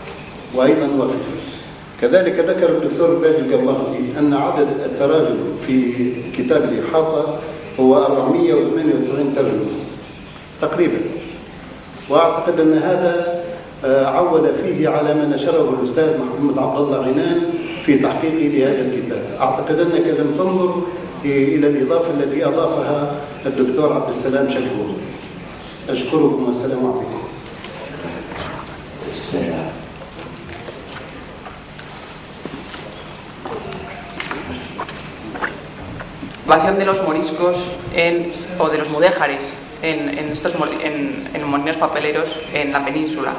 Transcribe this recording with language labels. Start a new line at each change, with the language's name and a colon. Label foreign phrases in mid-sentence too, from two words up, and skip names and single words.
Arabic: كذلك ذكر الدكتور باجي الكمرتي أن عدد التراجم في كتاب الإحاطة هو 498 ترجمة تقريبا، وأعتقد أن هذا عول فيه على ما نشره الأستاذ محمد عبد الله عنان في تحقيقه لهذا الكتاب. أعتقد أنك لم تنظر إلى الإضافة التي أضافها الدكتور عبد السلام شكور. أشكركم والسلام عليكم.
Spanish: De los moriscos o de los mudéjares en molinos papeleros en la península.